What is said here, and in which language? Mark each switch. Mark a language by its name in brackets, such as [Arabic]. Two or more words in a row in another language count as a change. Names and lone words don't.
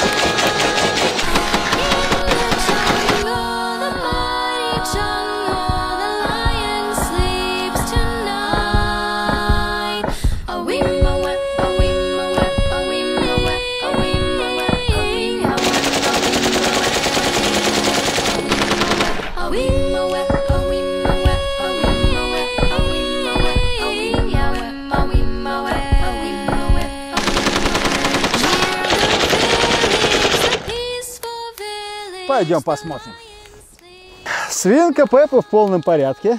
[English] In the jungle, the mighty jungle, the lion sleeps tonight. A wee moe, a wee moe, a wee moe, a wee moe, a wee moe, a wee moe. [Russian] Пойдем посмотрим. Свинка Пеппа в полном порядке.